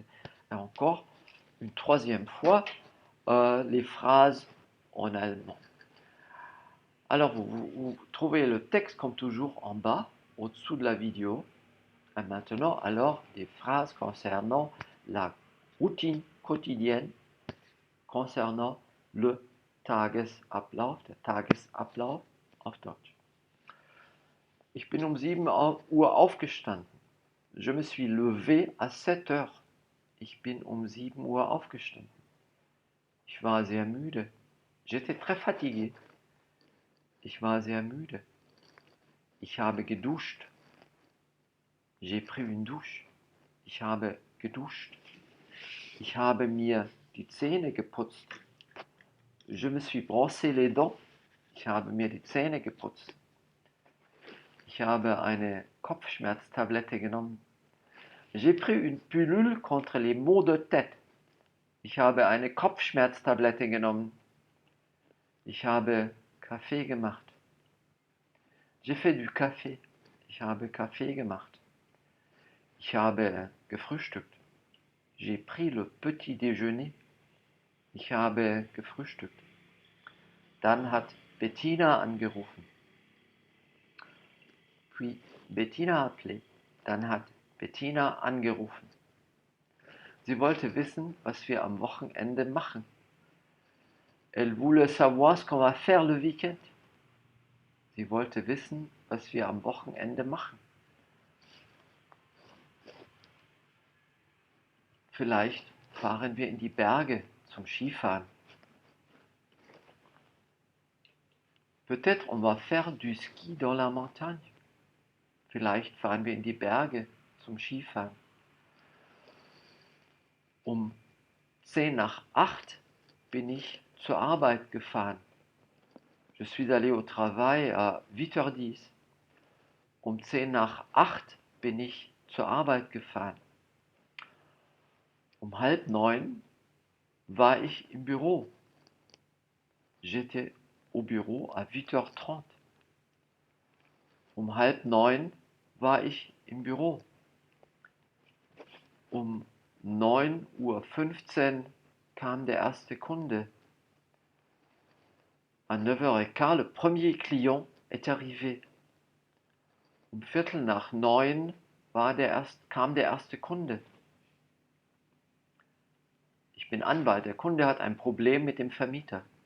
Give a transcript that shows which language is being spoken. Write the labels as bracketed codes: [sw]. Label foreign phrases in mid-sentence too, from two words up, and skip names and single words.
[fr] Et encore une troisième fois, les phrases en allemand. Alors, vous trouvez le texte comme toujours en bas, au-dessous de la vidéo. Et maintenant, alors, des phrases concernant la routine quotidienne, concernant le Tagesablauf, [de] der Tagesablauf auf Deutsch. Ich bin um 7 Uhr aufgestanden. [fr] Je me suis levé à 7 heures. [de] Ich bin um 7 Uhr aufgestanden. Ich war sehr müde. [fr] J'étais très fatigué. [de] Ich war sehr müde. Ich habe geduscht. [fr] J'ai pris une douche. [de] Ich habe geduscht. Ich habe mir die Zähne geputzt. [fr] Je me suis brossé les dents. [de] Ich habe mir die Zähne geputzt. Ich habe eine Kopfschmerztablette genommen. [fr] J'ai pris une pilule contre les maux de tête. [de] Ich habe eine Kopfschmerztablette genommen. Ich habe Kaffee gemacht. [fr] J'ai fait du Kaffee. [de] Ich habe Kaffee gemacht. Ich habe gefrühstückt. [fr] J'ai pris le petit déjeuner. [de] Ich habe gefrühstückt. Dann hat Bettina angerufen. [fr] Puis Bettina appelé. [de] Dann hat Bettina angerufen. Sie wollte wissen, was wir am Wochenende machen. [fr] Elle voulait savoir ce qu'on va faire le week-end. [de] Sie wollte wissen, was wir am Wochenende machen. Vielleicht fahren wir in die Berge zum Skifahren. [fr] Peut-être on va faire du ski dans la montagne. [de] Vielleicht fahren wir in die Berge zum Skifahren. Um 10 nach 8 bin ich zur Arbeit gefahren. [fr] Je suis allé au travail à 8h10. [de] Um 10 nach 8 bin ich zur Arbeit gefahren. Um 8:30 war ich im Büro. [fr] J'étais au bureau à 8h30. [de] Um 8:30 war ich im Büro. Um 9:15 kam der erste Kunde. [fr] À 9h15, le premier client est arrivé. [de] Um Viertel nach 9 kam der erste Kunde. Ich bin Anwalt. Der Kunde hat ein Problem mit dem Vermieter.